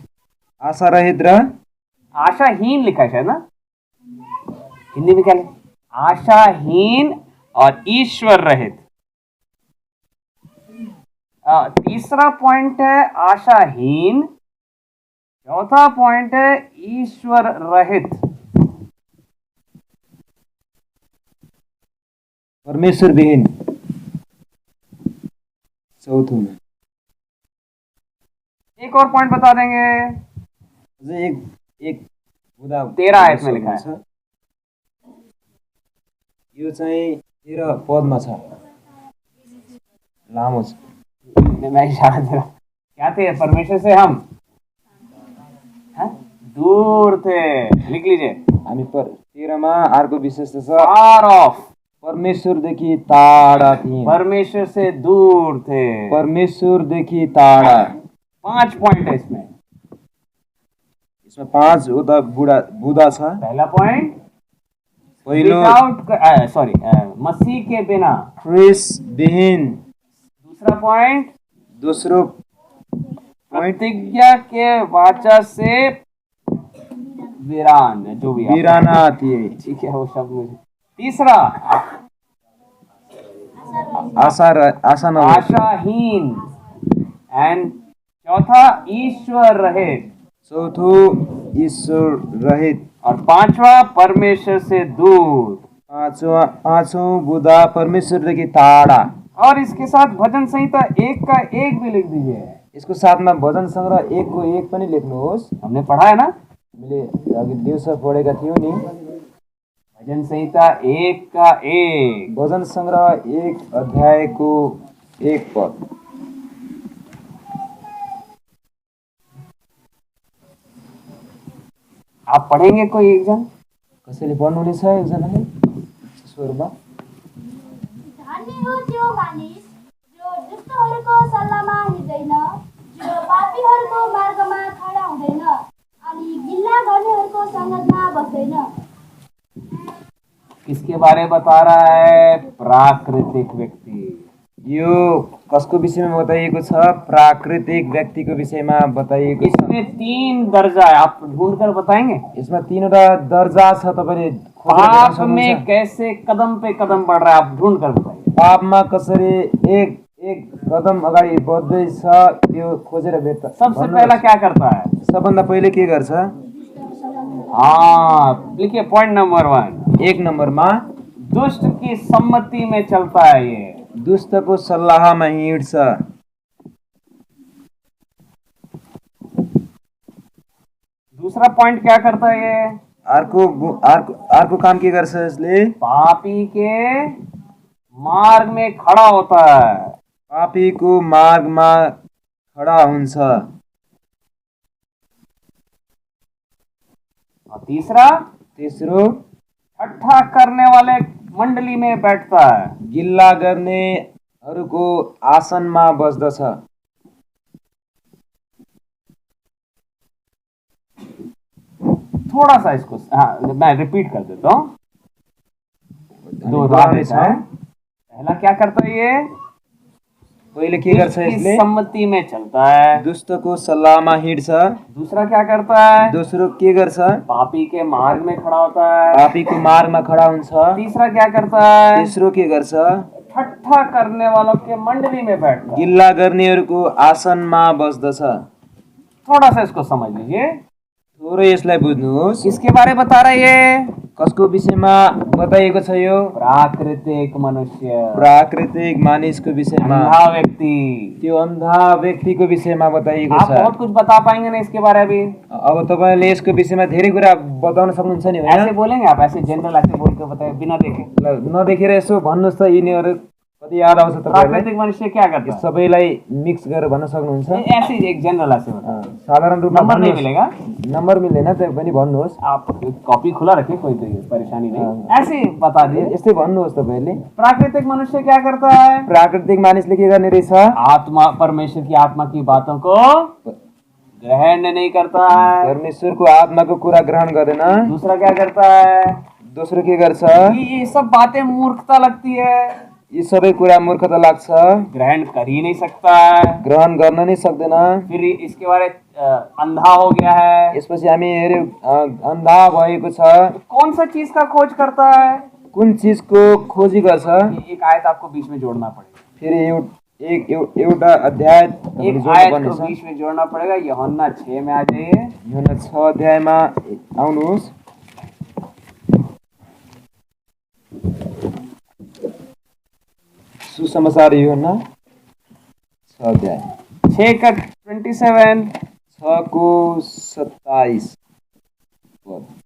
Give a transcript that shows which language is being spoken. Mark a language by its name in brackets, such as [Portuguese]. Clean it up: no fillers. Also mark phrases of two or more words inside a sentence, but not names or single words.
[Nepali] आशा रहित र [Hindi] आशाहीन लिखा है शायद ना, हिंदी में क्या लिखा? आशाहीन और ईश्वर रहित। तीसरा पॉइंट है आशाहीन, चौथा पॉइंट है ईश्वर रहित। [Nepali] परमेश्वर विहीन चौथो में। [Hindi] एक और पॉइंट बता देंगे, [Nepali] एक बुदा [Hindi] 13 आयत में लिखा है। [Nepali] यो चाहिँ 13 पदमा छ, लामो छ। [Hindi] मैं इशारा दे रहा हूं। क्या थे? परमेश्वर से हम दूर थे। लिख लीजिए। [Nepali] हामी 13 मा अर्को विशेषता छ, [English] far off, [Nepali] परमेश्वरदेखि टाढा थिए। [Hindi] परमेश्वर से दूर थे। [Nepali] परमेश्वरदेखि टाढा। [Hindi] 5 पॉइंट है इसमें [Nepali] 5 उता बुदा छ। [Hindi] पहला पॉइंट [Nepali] पहिलो [Hindi] मसीह के बिना, [Nepali] ख्रिस्ट विहीन। [Hindi] दूसरा पॉइंट, [Nepali] दोस्रो [Hindi] प्रतिज्ञा के वाचा से वीरान, जो भी [Nepali] वीराना थिए। [Hindi] ठीक है वो शब्द मुझे। तीसरा आशाहीन एंड चौथा ईश्वर रहित। [Nepali] चौथो ईश्वर रहित [Hindi] और पांचवा परमेश्वर से दूर। [Nepali] पांचों बुधा परमेश्वरदेखि टाढा। [Hindi] और इसके साथ भजन संहिता 1 का 1 भी लिख दीजिए। [Nepali] इसको साथमा भजन संग्रह 1 को 1 पनि लेख्नुहोस्। [Hindi] हमने पढ़ा है ना, [Nepali] हामीले अघि दिवस पढेका थियौं नि। [Hindi] भजन संहिता 1 का 1, [Nepali] भजन संग्रह 1 अध्यायको 1 पद। [Hindi] आप पढ़ेंगे कोई एक जन? [Nepali] कसैले पढ्नुहुनेछ एकजनाले स्वरमा? धन्य हो त्यो मानिस जो दुष्टहरूको सल्लाहमा हिँड्दैन, जो पापीहरूको मार्गमा खडा हुँदैन अनि गिल्ला गर्नेहरूको संगतमा बस्दैन। [Hindi] किसके बारे में बता रहा है? प्राकृतिक व्यक्ति। [Nepali] यो कसको विषयमा बताइएको छ? प्राकृतिक व्यक्तिको विषयमा बताइएको छ। [Hindi] इसमें 3 दर्जा है, आप ढूंढ कर बताएंगे। [Nepali] यसमा 3वटा दर्जा छ, तपाईले [Hindi] पाप में कैसे कदम पे कदम बढ़ रहा है, आप ढूंढ कर बताइए। [Nepali] पापमा कसरी एक कदम अगाडि बढ्दैछ त्यो खोजेर भेट्छ। [Hindi] सबसे पहला क्या करता है? [Nepali] सबभन्दा पहिले के गर्छ? [Hindi] लिखिए [English] point number [Hindi] 1। [Nepali] 1 नम्बरमा [Hindi] दुष्ट की सम्मति में चलता है। ये [Nepali] दुष्टको सल्लाहमा हिँड्छ। [Hindi] दूसरा पॉइंट क्या करता है? ये [Nepali] अर्को काम के गर्छ यसले? [Hindi] पापी के मार्ग में खड़ा होता है। [Nepali] पापीको मार्गमा खडा हुन्छ। [Hindi] और तेसरो ठट्ठा करने वाले मंडली में बैठता है। [Nepali] गिल्ला गर्नेहरूको आसनमा बस्दछ। [Hindi] थोड़ा सा इसको मैं रिपीट कर देता हूँ। 2 रात है। पहला क्या करता है? ये [Nepali] पहिले के गर्छ यसले? [Hindi] सम्मति में चलता है। [Nepali] दुष्टको सल्लाहमा हिँड्छ। [Hindi] दूसरा क्या करता है? [Nepali] दोस्रो के गर्छ? [Hindi] पापी के मार्ग में खड़ा होता है। [Nepali] पापीको मार्गमा खडा हुन्छ। [Hindi] तीसरा क्या करता है? [Nepali] तेस्रो के गर्छ? [Hindi] ठट्ठा करने वालों के मंडली में बैठता है। [Nepali] गिल्ला गर्नेहरूको आसनमा बस्दछ। [Hindi] थोड़ा सा इसको समझ लीजिए। [Nepali] थोरै यसलाई बुझ्नुहोस्। [Hindi] किसके बारे बता रहा है ये? [Nepali] कसको विषयमा बताइएको छ यो? [Hindi] प्राकृतिक मनुष्य, [Nepali] प्राकृतिक मानिसको विषयमा, [Hindi] अंधा व्यक्ति। [Nepali] त्यो अन्धा व्यक्तिको विषयमा बताइएको [Hindi] आप [Nepali] छ। [Hindi] बहुत कुछ बता पाएंगे ना इसके बारे में? [Nepali] अब तपाईले यसको विषयमा धेरै कुरा बताउन सक्नुहुन्छ नि [Hindi] ऐसे [Nepali] हैन? [Hindi] बोलेंगे आप? ऐसे जनरल ऐसे बोल के बताए बिना देखे? [Nepali] नदेखेर यसो भन्नुहोस् त यिनीहरू कति याद आउँछ तपाईँलाई [Hindi] प्राकृतिक मनुष्य क्या करता है? [Nepali] सबैलाई मिक्स गरेर भन्न सक्नुहुन्छ [Hindi] ऐसे ही एक जनरल ऐसे बता, [Nepali] साधारण रूपमा [Hindi] नंबर नहीं [Nepali] भन्नुहोस्। [Hindi] मिलेगा। [Nepali] नम्बर मिल्दैन त्यही पनि भन्नुहोस्। [Hindi] आप कॉपी खुला रखिए, कोई तो परेशानी नहीं, ऐसे ही बता दिए। [Nepali] यस्तै भन्नुहोस् तपाईँले। [Hindi] प्राकृतिक मनुष्य क्या करता है? [Nepali] प्राकृतिक मानिसले के गर्ने रहेछ? [Hindi] आत्मा, परमेश्वर की आत्मा की बातों को ग्रहण नहीं करता है। [Nepali] परमेश्वरको आत्माको कुरा ग्रहण गर्दैन। [Hindi] दूसरा क्या करता है? [Nepali] दोस्रो के गर्छ? [Hindi] ये सब बातें मूर्खता लगती है, [Nepali] यी सबै कुरा मूर्खता लाग्छ, [Hindi] ग्रहण कर ही नहीं सकता है। [Nepali] ग्रहण गर्न नै सक्दैन। [Hindi] फिर इसके बारे अंधा हो गया है। [Nepali] यसपछि हामी हेऱ्यौँ अन्धा भएको छ। [Hindi] कौन सा चीज का खोज करता है? [Nepali] कुन चिजको खोजी गर्छ? [Hindi] एक आयत आपको बीच में जोड़ना पड़ेगा, [Nepali] फेरि एउटा अध्याय एक जोड्नु आयत पर्ने को छ। [Hindi] बीच में जोड़ना पड़ेगा। यूहन्ना 6 में आ जाइए। [Nepali] यूहन्ना 6 अध्यायमा आउनुहोस्। सुसमाचार यूहन्ना 6 अध्याय [Hindi] 6 का 27। [Nepali] 6 को 27 पद।